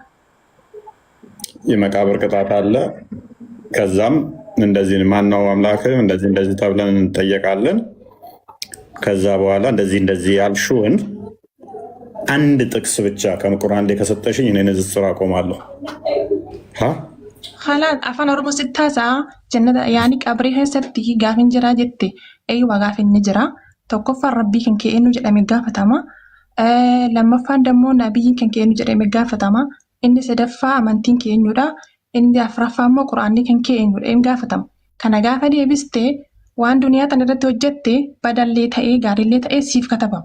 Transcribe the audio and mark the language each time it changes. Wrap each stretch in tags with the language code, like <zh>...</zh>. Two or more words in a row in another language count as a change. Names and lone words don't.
<am>የመቃብር ቅጣት አለ። ከዛም እንደዚህ ማነው አምላክህ እንደዚህ ተብለን እንጠየቃለን። ከዛ በኋላ እንደዚህ ያልሽውን አንድ ጥቅስ ብቻ ከቁርአን ላይ ከሰጠሽኝ እኔ ንጽጽር አቆማለሁ።</am> <om>خلاص afaan oromoo sittaasa jannata yaani qabrii keessatti gaafin jira jette eeywa gaafin ni jira tokkoffaan rabbii kan kee eenyu jedhame gaafatama lammaffaan dammoo nabiyyiin kan kee eenyu jedhame gaafatama inni sadaffaa amantiin kee eenyudha inni afuraffaa immoo quraanni kan kee eenyudha inni gaafatama kana gaafa deebiste waan duniyaa tan irratti hojjette badallee ta'ee gaariillee ta'ee siif katabama.</om>